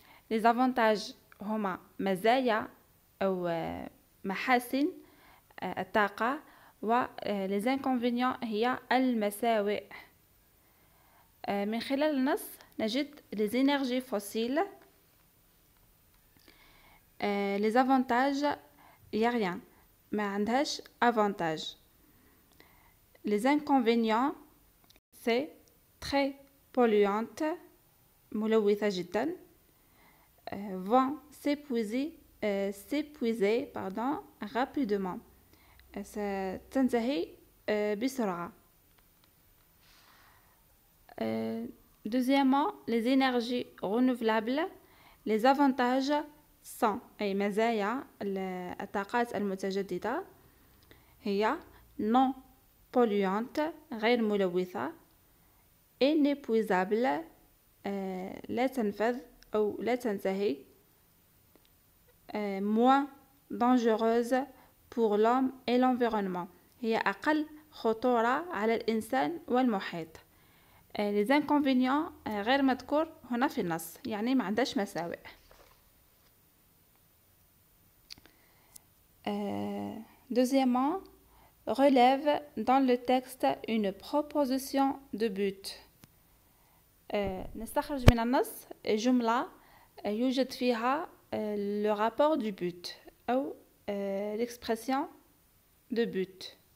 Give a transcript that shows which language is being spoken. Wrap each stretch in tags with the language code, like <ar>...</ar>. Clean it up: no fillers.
<fr>Les avantages</fr> <ar>هما مزايا أو محاسن الطاقة و</ar> <fr>les inconvénients</fr> <ar>هي المساوئ. من خلال النص نجد</ar> <fr>les énergies fossiles. Les avantages il y a rien</fr> <ar>ما عندهاش</ar> <fr>avantage. Les inconvénients c'est très polluante</fr> <ar>ملوثة جدا</ar> <fr>vont s'épuiser rapidement</fr> <ar>ستنتهي بسرعة.</ar> <fr>Deuxièmement, les énergies renouvelables. Les avantages sont</fr> <ar>أي مزايا الطاقات المتجددة هي</ar> <fr>non polluante</fr> <ar>غير ملوثة</ar> <fr>inépuisable</fr> <ar>لا تنفذ أو لا تنتهي</ar> <fr>moins dangereuse pour l'homme et l'environnement</fr> <ar>هي أقل خطورة على الإنسان والمحيط.</ar> <fr>les inconvénients</fr> <ar>غير مذكور هنا في النص يعني ما عندهاش مساوئ.</ar> <fr>Deuxièmement, relève dans le texte une proposition de but.</fr> <ar>نستخرج من النص جملة يوجد فيها</ar> <fr>le rapport du but</fr> <ar>أو</ar> <fr>l'expression de but.</fr>